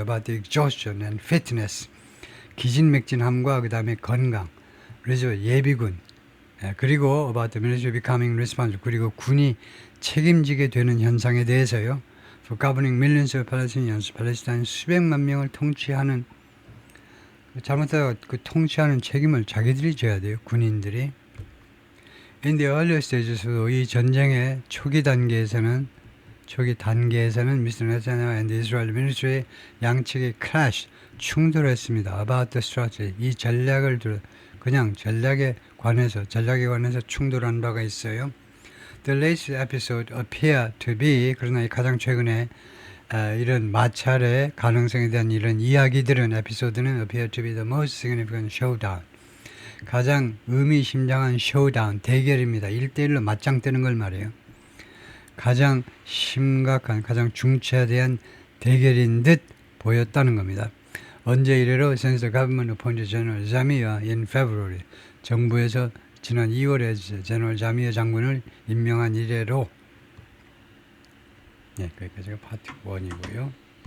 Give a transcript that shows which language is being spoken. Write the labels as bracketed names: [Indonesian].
[English] About the exhaustion and fitness, [Korean] 기진맥진함과 그 다음에 건강, 그래서 예비군, 그리고 [English] about the military becoming responsible, [Korean] 그리고 군이 책임지게 되는 현상에 대해서요. [English] For governing millions of Palestinians, [Korean] 팔레스타인 수백만 명을 통치하는, 잘못하다가 그 통치하는 책임을 자기들이 져야 돼요. 군인들이. [English] In the earlier stages, [Korean] 이 전쟁의 초기 단계에서는 Mr. Netanyahu and the Israel Ministry 양측이 clash, 충돌했습니다. [English] About the strategy, [Korean] 이 전략을 그냥 전략에 관해서 충돌한 바가 있어요. [English] The latest episode appear to be, [Korean] 그러나 가장 최근에 이런 마찰의 가능성에 대한 이런 이야기들은 에피소드는 [English] appear to be the most significant showdown, [Korean] 가장 의미심장한 [English] showdown, [Korean] 대결입니다. 1대1로 맞짱 뜨는 걸 말해요. 가장 심각한, 가장 중차대한 대결인 듯 보였다는 겁니다. 언제 이래로 [English] since the government appointed General Zamir in February, [Korean] 정부에서 지난 2월에 제너럴 자미어 장군을 임명한 이래로. 네, 거기까지가 파트 1이고요.